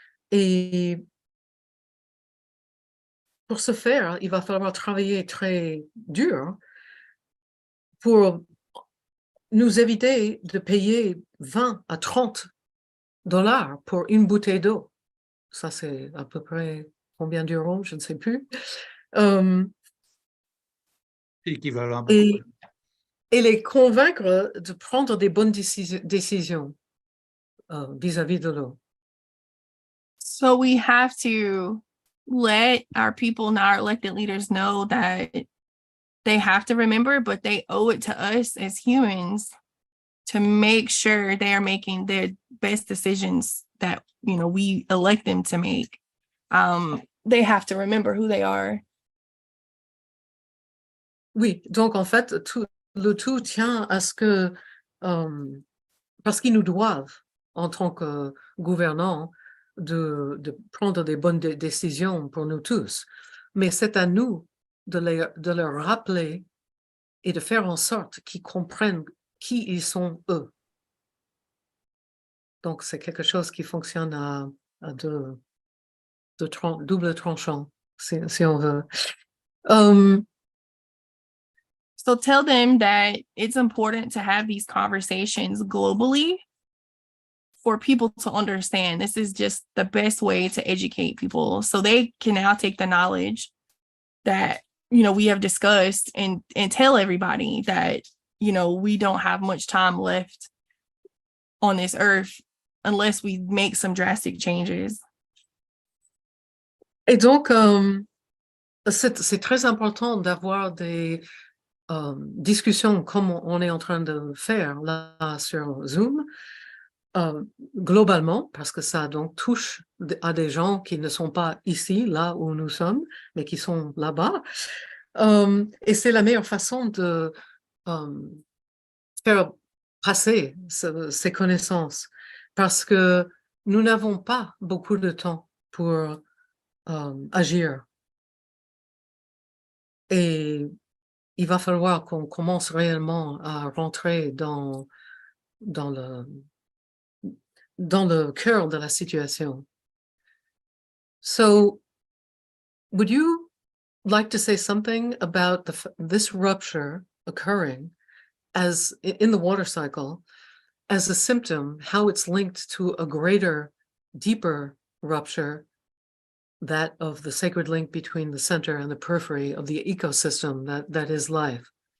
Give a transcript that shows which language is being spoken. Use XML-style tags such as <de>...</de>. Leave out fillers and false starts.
<fr>Et pour ce faire, il va falloir travailler très dur pour nous éviter de payer 20 à 30 dollars pour une bouteille d'eau. Ça, c'est à peu près combien d'euros, je ne sais plus. Équivalent. Et les convaincre de prendre des bonnes décisions vis-à-vis de l'eau.</fr> <en>So we have to let our people, not our elected leaders, know that they have to remember, but they owe it to us as humans to make sure they are making their best decisions that, you know, we elect them to make. They have to remember who they are.</en> <fr>Oui, donc en fait, le tout tient à ce que, parce qu'ils nous doivent, en tant que gouvernants, de prendre des bonnes décisions pour nous tous. Mais c'est à nous de leur rappeler et de faire en sorte qu'ils comprennent qui ils sont eux. Donc c'est quelque chose qui fonctionne à double tranchant, si on veut.</fr> <en>So tell them that it's important to have these conversations globally for people to understand. This is just the best way to educate people, so they can now take the knowledge that, you know, we have discussed and tell everybody that, you know, we don't have much time left on this earth unless we make some drastic changes.</en> <fr>Et donc, c'est très important d'avoir des discussions comme on est en train de faire là sur Zoom, globalement, parce que ça donc touche à des gens qui ne sont pas ici, là où nous sommes, mais qui sont là-bas. Et c'est la meilleure façon de faire passer ces connaissances, parce que nous n'avons pas beaucoup de temps pour agir. Et il va falloir qu'on commence réellement à rentrer dans le cœur de la situation.</fr> <en>So, would you like to say something about this rupture occurring as in the water cycle as a symptom, how it's linked to a greater, deeper rupture, that of the sacred link between the center and the periphery of the ecosystem that is life?</en>